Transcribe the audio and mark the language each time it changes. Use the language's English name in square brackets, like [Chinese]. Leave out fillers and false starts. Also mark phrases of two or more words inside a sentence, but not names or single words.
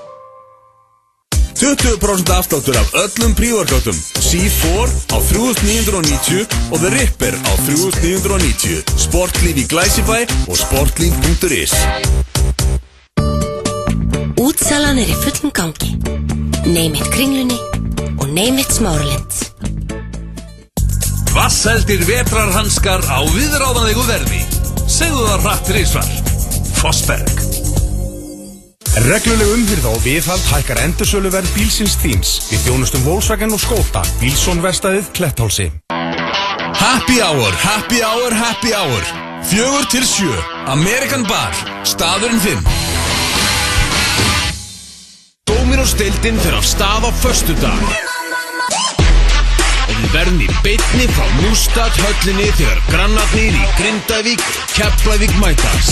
[Icelandic] 20% afsláttur af öllum prívorkátum. C4 á 3.990 og The Ripper á 3.990. Sportlíf í Glæsibæ og sportlíf.is. Útsalan er í fullum gangi. Name it Kringlunni og name it Smáralind. Vasseldir vetrarhanskar á viðráðanlegu verði. Segðu það hratt þrisvar. Fossberg. Regluleg umhirða og viðhald hækkar endursöluverð bílsins þíns. Við þjónustum Volkswagen og Skoda. Bílsson-verstaðið Kletthálsi. [English] Happy hour, happy hour, happy hour. [Icelandic] 4 til 7. American Bar. Staðurinn 5. Dóminos-deildin fer af stað á föstudag. Og við verðum í beinni frá Mústad höllinni þegar grannarnir í Grindavík, Keflavík mætast.